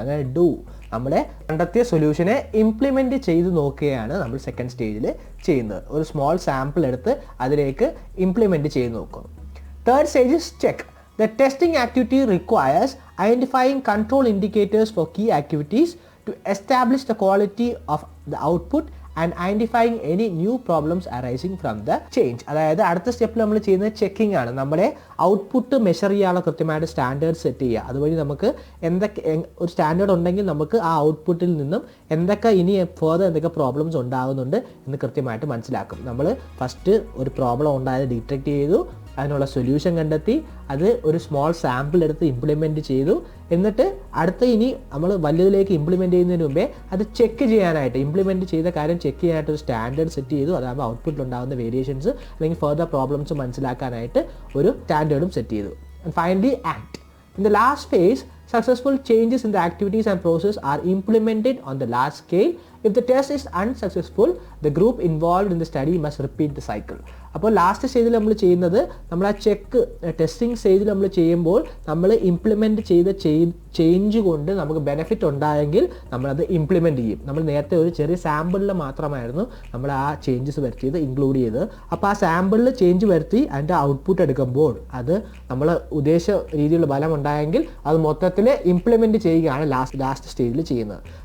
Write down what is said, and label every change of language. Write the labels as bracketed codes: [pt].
[ml] അങ്ങനെ നമ്മുടെ കണ്ടെത്തിയ സൊല്യൂഷനെ ഇംപ്ലിമെൻറ്റ് ചെയ്ത് നോക്കുകയാണ് നമ്മൾ സെക്കൻഡ് സ്റ്റേജിൽ ചെയ്യുന്നത്. ഒരു സ്മോൾ സാമ്പിൾ എടുത്ത് അതിലേക്ക് ഇംപ്ലിമെൻറ്റ് ചെയ്ത് നോക്കുന്നു. Third stage [en] is check. The testing activity requires identifying control indicators for key activities to establish the quality of the output and identifying any new problems arising from the change. [ml] അതായത് അടുത്ത സ്റ്റെപ്പിൽ നമ്മൾ ചെയ്യുന്നത് checking ആണ്. നമ്മുടെ output measure ചെയ്യാനുള്ള കൃത്യമായിട്ട് standard set ചെയ്യുക. അതുവഴി നമുക്ക് ഒരു സ്റ്റാൻഡേർഡ് ഉണ്ടെങ്കിൽ നമുക്ക് ആ ഔട്ട്പുട്ടിൽ നിന്നും ഇനി എന്തൊക്കെ പ്രോബ്ലംസ് ഉണ്ടാകുന്നുണ്ട് എന്ന് കൃത്യമായിട്ട് മനസ്സിലാക്കും. നമ്മൾ ഫസ്റ്റ് ഒരു പ്രോബ്ലം ഉണ്ടായത് ഡിറ്റക്ട് ചെയ്തു, അതിനുള്ള സൊല്യൂഷൻ കണ്ടെത്തി, അത് ഒരു സ്മോൾ സാമ്പിൾ എടുത്ത് ഇംപ്ലിമെൻറ്റ് ചെയ്തു. എന്നിട്ട് ഇനി നമ്മൾ വലിയതിലേക്ക് ഇംപ്ലിമെൻറ്റ് ചെയ്യുന്നതിന് മുമ്പേ അത് ചെക്ക് ചെയ്യാനായിട്ട് ഇംപ്ലിമെൻറ്റ് ചെയ്ത കാര്യം ചെക്ക് ചെയ്യാനായിട്ട് ഒരു സ്റ്റാൻഡേർഡ് സെറ്റ് ചെയ്തു. അതാകുമ്പോൾ ഔട്ട്പുട്ടിൽ ഉണ്ടാകുന്ന വേരിയേഷൻസ് അല്ലെങ്കിൽ ഫർദർ പ്രോബ്ലംസ് മനസ്സിലാക്കാനായിട്ട് ഒരു സ്റ്റാൻഡേർഡും സെറ്റ് ചെയ്തു. [en] And finally act. In the last phase, successful changes in the activities and process are implemented on the large scale. If the test is unsuccessful, the group involved in the study must repeat the cycle. [ml] അപ്പോൾ last സ്റ്റേജിൽ നമ്മൾ ചെയ്യുന്നത് നമ്മൾ ആ testing സ്റ്റേജിൽ നമ്മൾ ചെയ്യുമ്പോൾ നമ്മൾ ഇംപ്ലിമെൻറ്റ് ചെയ്ത ചേഞ്ച് കൊണ്ട് നമുക്ക് ബെനിഫിറ്റ് ഉണ്ടായെങ്കിൽ നമ്മളത് ഇംപ്ലിമെൻറ്റ് ചെയ്യും. നമ്മൾ നേരത്തെ ഒരു ചെറിയ സാമ്പിളിൽ മാത്രമായിരുന്നു നമ്മൾ ആ ചേഞ്ചസ് വരുത്തിയത് ഇൻക്ലൂഡ് ചെയ്തത്. അപ്പോൾ ആ സാമ്പിളിൽ ചേഞ്ച് വരുത്തി അതിൻ്റെ ഔട്ട്പുട്ട് എടുക്കുമ്പോൾ അത് നമ്മൾ ഉദ്ദേശ രീതിയിലുള്ള ഫലം ഉണ്ടായെങ്കിൽ അത് മൊത്തത്തിൽ ഇംപ്ലിമെൻറ്റ് ചെയ്യുകയാണ് ലാസ്റ്റ് സ്റ്റേജിൽ ചെയ്യുന്നത്.